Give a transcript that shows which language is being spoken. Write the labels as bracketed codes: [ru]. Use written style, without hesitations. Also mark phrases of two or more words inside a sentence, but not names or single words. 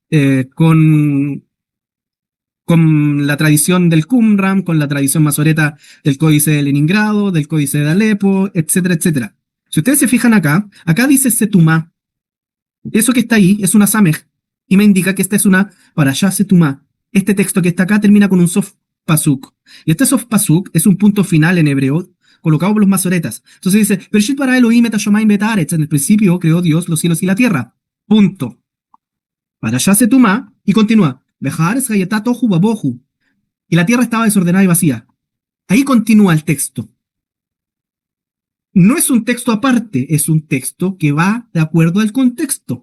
[es] Con la tradición del Qumran, con la tradición masoreta del Códice de Leningrado, del Códice de Alepo, etcétera, etcétera. Si ustedes se fijan acá dice Setumá. Eso que está ahí es una Samej, y me indica que esta es una [he] פרשה סתומה. [es] Este texto que está acá termina con un [he] סוף פסוק. [es] Y este [he] סוף פסוק [es] es un punto final en hebreo, colocado por los masoretas. Entonces dice, [he] בראשית ברא אלהים את השמים ואת הארץ. [es] En el principio creó Dios los cielos y la tierra. Punto. [he] פרשה סתומה, [es] y continúa. [he] והארץ היתה תהו ובהו. [es] Y la tierra estaba desordenada y vacía. Ahí continúa el texto. No es un texto aparte, es un texto que va de acuerdo al contexto.